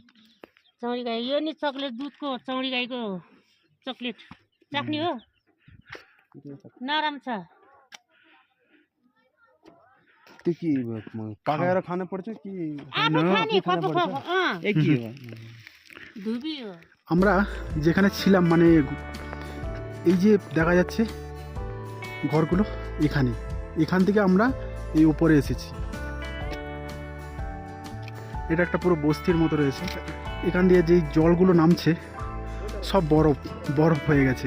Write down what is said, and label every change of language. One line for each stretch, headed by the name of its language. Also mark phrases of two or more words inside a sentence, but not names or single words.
Nepali: चौरी गाई यो नि चक्लेट दुधको चौरी गाईको चक्लेट चाख्ने हो नरम छ त्यो के पकाएर खानु पर्छ कि आफू खाने फको फको एक के हो धुबी हो
Bangla: আমরা যেখানে ছিলাম, মানে এই যে দেখা যাচ্ছে ঘরগুলো, এখান থেকে আমরা এই উপরে এসেছি। এটা একটা পুরো বস্তির মতো রয়েছে। এখান দিয়ে যে জলগুলো নামছে সব বরফ হয়ে গেছে।